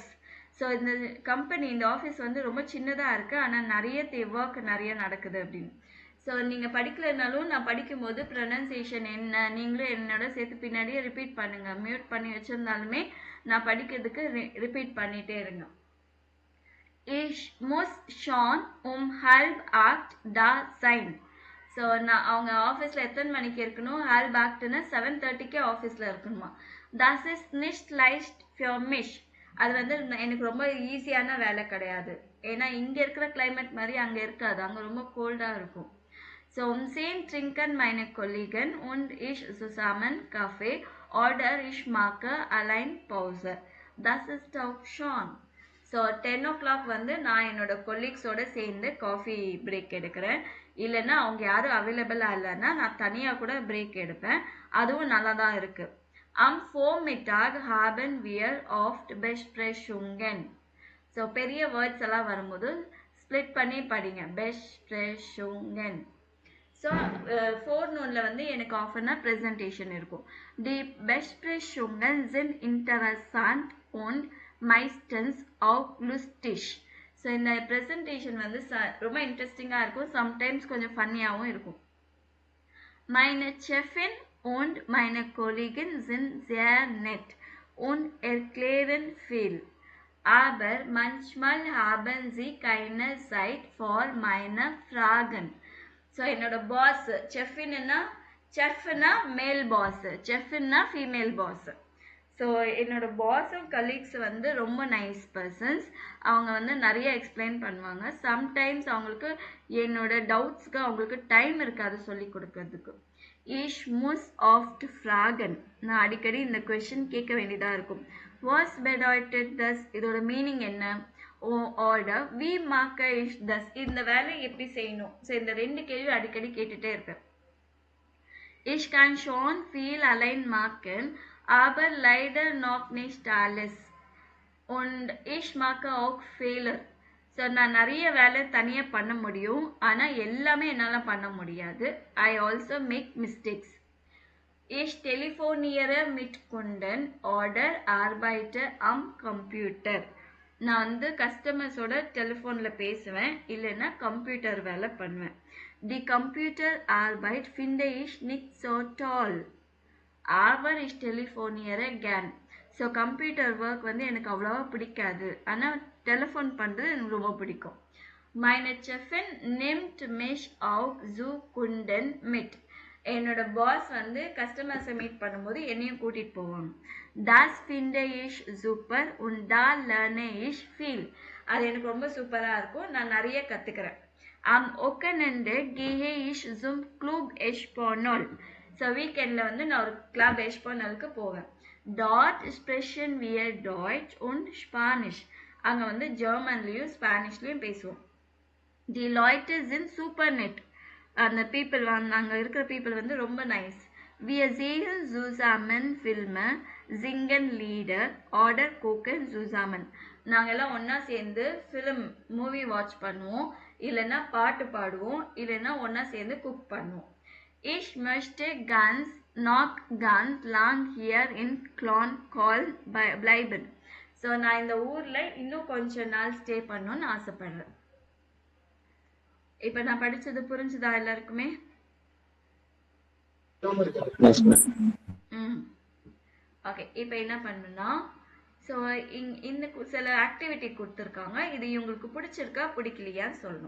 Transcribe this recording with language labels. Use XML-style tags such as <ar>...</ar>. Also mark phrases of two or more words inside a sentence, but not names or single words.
<ta>ஸோ இந்த கம்பெனி, இந்த ஆஃபீஸ் வந்து ரொம்ப சின்னதாக இருக்குது, ஆனால் நிறைய ஒர்க் நிறைய நடக்குது அப்படின்னு. ஸோ நீங்கள் படிக்கலைனாலும் நான் படிக்கும்போது ப்ரொனன்சியேஷன் என்ன நீங்களும் என்னோட சேர்த்து பின்னாடியே ரிப்பீட் பண்ணுங்கள். மியூட் பண்ணி வச்சுருந்தாலுமே நான் படிக்கிறதுக்கு ரிப்பீட் பண்ணிகிட்டே இருங்க.</ta> <de>Ich muss schon halb 8 da sein.</de> <ta>ஸோ நான் அவங்க ஆஃபீஸில் எத்தனை மணிக்கு இருக்கணும்? halb 8ன்னா 7:30க்கே ஆஃபீஸில் இருக்கணுமா.</ta> <de>Das ist nicht leicht für mich.</de> <ta>அது வந்து எனக்கு ரொம்ப ஈஸியான வேலை கிடையாது. ஏன்னா இங்கே இருக்கிற கிளைமேட் மாதிரி அங்கே இருக்காது, அங்கே ரொம்ப கோல்டாக இருக்கும்.</ta> <de>ஸோ zehn trinken meine Kollegen und ich zusammen Kaffee oder ich mache allein Pause. Das ist auch schon.</de> <ta>ஸோ 10 o'clock வந்து நான் என்னோட கொலீக்ஸோடு சேர்ந்து</ta> <en>coffee break</en> <ta>எடுக்கிறேன். இல்லைன்னா அவங்க யாரும் அவைலபிளாக இல்லைன்னா நான் தனியாக கூட பிரேக் எடுப்பேன். அதுவும் நல்லா தான் இருக்குது.</ta> <de>Am Vormittag haben wir oft Besprechungen.</de> <ta>ஸோ பெரிய வேர்ட்ஸ் எல்லாம் வரும்போது ஸ்ப்ளிட் பண்ணி படிங்க.</ta> <de>Besprechungen.</de> <ta>ஸோ ஃபோர்நூனில் வந்து எனக்கு ஆஃபர்னா ப்ரெசன்டேஷன் இருக்கும்.</ta> <de>Die Besprechungen sind interessant und meistens auch lustig.</de> <ta>ஸோ இந்த ப்ரெசன்டேஷன் வந்து ரொம்ப இன்ட்ரெஸ்டிங்காக இருக்கும், சம்டைம்ஸ் கொஞ்சம் ஃபன்னியாகவும் இருக்கும்.</ta> <de>Meine Chefin und meine Kollegen sind sehr nett und erklären viel. Aber manchmal haben sie keine Zeit für meine Fragen.</de> <ta>So என்னோட பாஸ், செஃப்னா</ta> <en>male boss,</en> <ta>செஃப்னா</ta> <en>female boss.</en> <ta>ஸோ என்னோட பாஸும் கலீக்ஸ் வந்து ரொம்ப</ta> <en>nice persons.</en> <ta>அவங்க வந்து நிறைய எக்ஸ்பிளைன் பண்ணுவாங்க. சம்டைம்ஸ் அவங்களுக்கு என்னோட டவுட்ஸ்க்கு அவங்களுக்கு டைம் இருக்காது சொல்லி கொடுக்கறதுக்கு.</ta> <de>Ich muss oft fragen.</de> <ta>நான் அடிக்கடி இந்த கொஸ்டின் கேட்க வேண்டியதாக இருக்கும்.</ta> <de>Was bedeutet das?</de> <ta>இதோட மீனிங் என்ன?</ta> <de>Oder wie mache ich das?</de> <ta>இந்த வேலையை எப்படி செய்யணும்? ஸோ இந்த 2 கேள்வி அடிக்கடி கேட்டுகிட்டே இருப்பேன்.</ta> <de>Ich kann schon viel allein machen, aber leider noch nicht alles. Und ich mache auch Fehler.</de> <ta>ஸோ நான் நிறைய வேலை தனியாக பண்ண முடியும், ஆனால் எல்லாமே என்னால் பண்ண முடியாது.</ta> <en>I also make mistakes.</en> <de>Ich telefoniere mit Kunden oder arbeite am Computer.</de> <ta>நான் வந்து கஸ்டமர்ஸோட டெலிஃபோனில் பேசுவேன், இல்லைன்னா கம்ப்யூட்டர் வேலை பண்ணுவேன்.</ta> <de>Die Computer Arbeit finde ich nicht so toll. aber ich telefoniere gern.</de> <ta>ஸோ</ta> <en>computer work</en> <ta>வந்து எனக்கு அவ்வளோவா பிடிக்காது, ஆனால் டெலிஃபோன் பண்ணுறது எனக்கு ரொம்ப பிடிக்கும்.</ta> <de>meine Chefin nimmt mich auch zu Kunden mit.</de> <ta>என்னோட பாஸ் வந்து கஸ்டமர்ஸை மீட் பண்ணும்போது என்னையும் கூட்டிகிட்டு போவாங்க.</ta> <de>das finde ich super und da lerne ich viel.</de> <ta>அது எனக்கு ரொம்ப சூப்பராக இருக்கும், நான் நிறைய கற்றுக்கிறேன்.</ta> <de>am Wochenende gehe ich zum Club Espanol.</de> <ta>ஸோ வீக்கெண்டில் வந்து நான் ஒரு கிளப் எஸ்பானலுக்கு போவேன்.</ta> <de>dort sprechen wir Deutsch und Spanish.</de> <ta>அங்கே வந்து ஜெர்மன்லேயும் ஸ்பானிஷ்லேயும் பேசுவோம்.</ta> <de>தி Leute sind super nett.</de> <ta>அந்த பீப்புள் வந்து அங்கே இருக்கிற பீப்புள் வந்து ரொம்ப நைஸ்.</ta> <de>wir sehen zusammen Filme, singen Lieder oder kochen zusammen.</de> <ta>நாங்கள் எல்லாம் ஒன்றா சேர்ந்து</ta> <en>film movie watch</en> <ta>பண்ணுவோம், இல்லைன்னா பாட்டு பாடுவோம், இல்லைன்னா ஒன்றா சேர்ந்து குக் பண்ணுவோம்.</ta> <de>ich möchte noch ganz lang hier in Cloncoal bleiben.</de> <ta>ஸோ நான் இந்த ஊரில் இன்னும் கொஞ்ச நாள் ஸ்டே பண்ணணும்னு ஆசைப்படுறேன். இப்போ நான் படிச்சது புரிஞ்சுதா எல்லாருக்குமே? ஓகே, இப்போ என்ன பண்ணணும்னா, ஸோ இந்த சில ஆக்டிவிட்டி கொடுத்துருக்காங்க, இது இவங்களுக்கு பிடிச்சிருக்கா பிடிக்கலையான்னு சொல்லணும்.</ta>